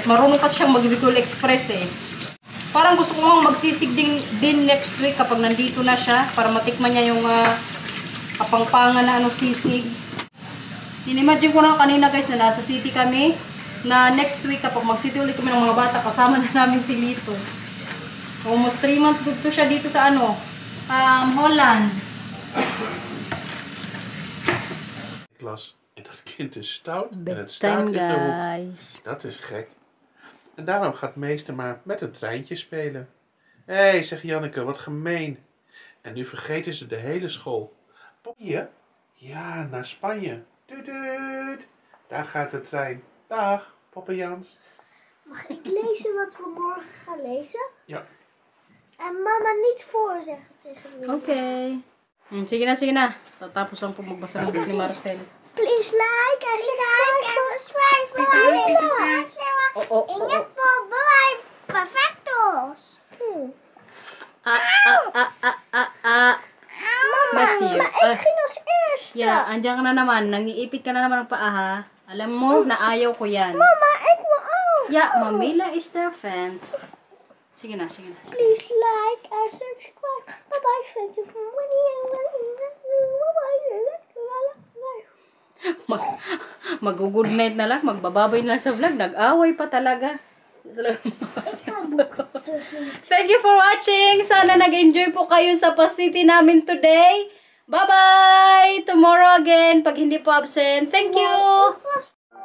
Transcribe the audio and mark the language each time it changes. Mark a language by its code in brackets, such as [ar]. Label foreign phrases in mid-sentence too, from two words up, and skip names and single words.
[tl] Marunong kasi siyang mag-Bicol Express eh. Parang gusto ko nga magsisig din [en] next week [tl] kapag nandito na siya para matikman niya yung kapangpangan na ano sisig. Inimagine ko na kanina guys na nasa city kami na [en] next week [tl] kapag mag-city ulit kami ng mga bata kasama na namin si Lito. [en] Almost 3 months [tl] good to siya dito sa ano, Holland. [nl] Klas. En dat kind is stout en het [en] Bedtime [nl] staat in de hoek. [en] guys. [nl] Dat is gek. En daarom gaat meester maar met een treintje spelen. Hé, zegt Janneke, wat gemeen. En nu vergeten ze de hele school. Hier? Ja, naar Spanje. Tuut, tuut. Daar gaat de trein. Dag, papa Jans. Mag ik lezen wat we morgen gaan lezen? Ja. En mama niet voorzeggen tegen me. [tl] Okay. Sige na. Tatapos lang po magbasa ng book ni Marcel. [en] Please like and subscribe for more. [tl] Ingat po, bye. Perfectos. Matthew. [nl] Maar ik ging als eerste. [en] Yeah, [tl] andyan ka na naman. Nangiipit ka na naman ng paa ha. Alam mo, na ayaw ko yan. [nl] Mama, ik wil ook. [en] Yeah, Mamila is their fan. [tl] Sige na. [en] Please like and subscribe. Bye-bye. Thank you for [tl] Mag-good night na lang, magbababay na lang sa vlog. Nag-away pa talaga. [en] Thank you for watching. [tl] Sana nag-enjoy po kayo sa Pasiti namin today. [en] Bye-bye! Tomorrow again, [tl] pag hindi po absent. [en] Thank you!